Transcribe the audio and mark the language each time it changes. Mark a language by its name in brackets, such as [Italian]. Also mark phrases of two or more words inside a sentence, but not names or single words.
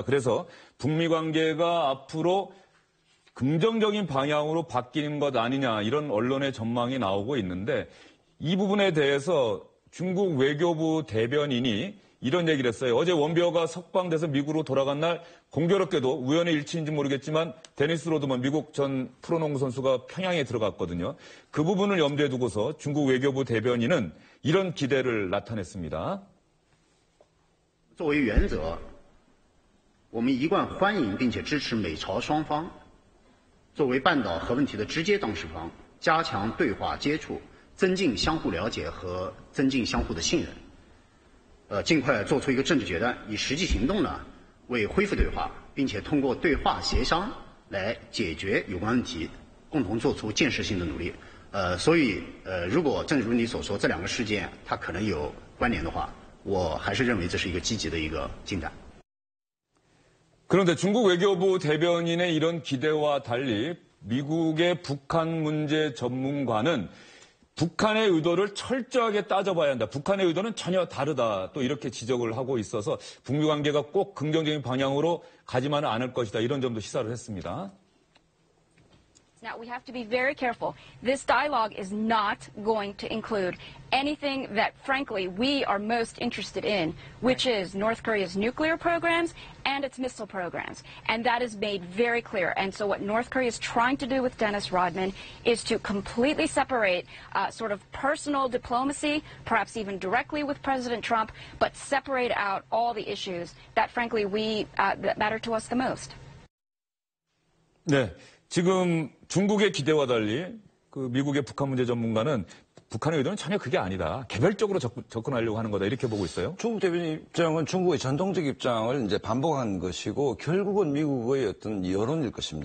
[Korean] 그래서 북미 관계가 앞으로 긍정적인 방향으로 바뀌는 것 아니냐 이런 언론의 전망이 나오고 있는데 이 부분에 대해서 중국 외교부 대변인이 이런 얘기를 했어요. 어제 원비호가 석방돼서 미국으로 돌아간 날 공교롭게도 우연의 일치인지 모르겠지만 데니스 로드먼 미국 전 프로농구 선수가 평양에 들어갔거든요. 그 부분을 염두에 두고서 중국 외교부 대변인은 이런 기대를 나타냈습니다. [Chinese] 作为原则，我们一贯欢迎并且支持美朝双方作为半岛核问题的直接当事方，加强对话接触，增进相互了解和增进相互的信任。尽快做出一个政治决断，以实际行动呢为恢复对话，并且通过对话协商来解决有关问题，共同做出建设性的努力。所以如果正如你所说，这两个事件它可能有关联的话，我还是认为这是一个积极的一个进展。 [Korean] 그런데 중국 외교부 대변인의 이런 기대와 달리 미국의 북한 문제 전문가는 북한의 의도를 철저하게 따져봐야 한다. 북한의 의도는 전혀 다르다. 또 이렇게 지적을 하고 있어서 북미 관계가 꼭 긍정적인 방향으로 가지만은 않을 것이다. 이런 점도 시사를 했습니다. [English] Now, we have to be very careful. This dialogue is not going to include anything that, frankly, we are most interested in, which is North Korea's nuclear programs and its missile programs. And that is made very clear. And so what North Korea is trying to do with Dennis Rodman is to completely separate sort of personal diplomacy, perhaps even directly with President Trump, but separate out all the issues that, frankly, that matter to us the most. [Korean] 네. 지금 중국의 기대와 달리 그 미국의 북한 문제 전문가는 북한의 의도는 전혀 그게 아니다. 개별적으로 접근하려고 하는 거다. 이렇게 보고 있어요. 중국 대변인 입장은 중국의 전통적 입장을 이제 반복한 것이고 결국은 미국의 어떤 여론일 것입니다.